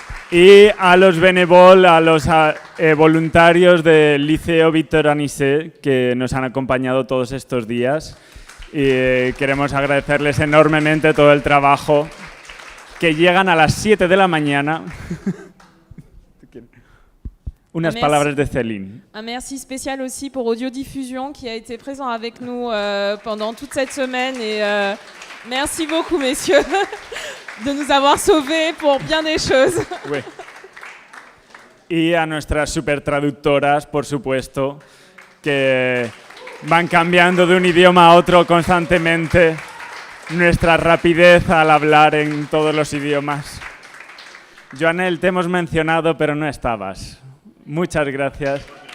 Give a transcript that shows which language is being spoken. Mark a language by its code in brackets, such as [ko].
[es] Y a los Benevol, a los voluntarios del Liceo Víctor Anisé, que nos han acompañado todos estos días. Y queremos agradecerles enormemente todo el trabajo, que llegan a las 7 de la mañana. Unas palabras de Céline. [fr] Un merci spécial aussi pour Audiodiffusion qui a été présent avec nous pendant toute cette semaine. Et merci beaucoup, messieurs, de nous avoir sauvés pour bien des choses. Oui. [es] y a nuestras super traductoras, por supuesto, que van cambiando de un idioma a otro constantemente nuestra rapidez al hablar en todos los idiomas. Joanel, te hemos mencionado, pero no estabas. Muchas gracias.